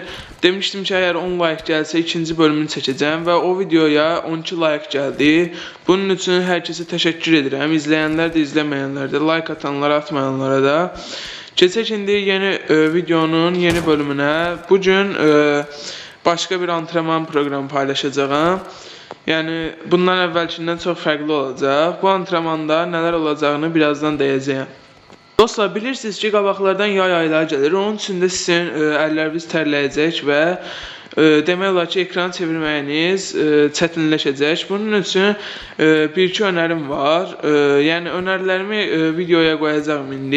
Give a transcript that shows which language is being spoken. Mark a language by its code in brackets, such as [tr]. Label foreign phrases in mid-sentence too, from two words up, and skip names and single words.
[tr] Demiştim ki eğer 10 like gelse ikinci bölümünü çəkəcəm ve o videoya 12 like geldi. Bunun için herkese teşekkür ederim. İzleyenler de izlemeyenler de, like atanlara atmayanlara da. [az] Keçək indi yeni videonun yeni bölümüne. [tr] Bugün başka bir antrenman programı paylaşacağım. [az] Yani bundan əvvəlkindən çox fərqli olacaq. Bu antrenmanda nələr olacağını birazdan deyəcəyəm. Dostlar, bilirsiniz ki, qabaqlardan yay ayları gəlir. Onun üçün də sizin əlləriniz tərləyəcək və demək olar ki, ekranı çevirməyiniz çətinləşəcək. Bunun üçün bir-iki önərim var. Yəni önərilərimi videoya qoyacağım indi.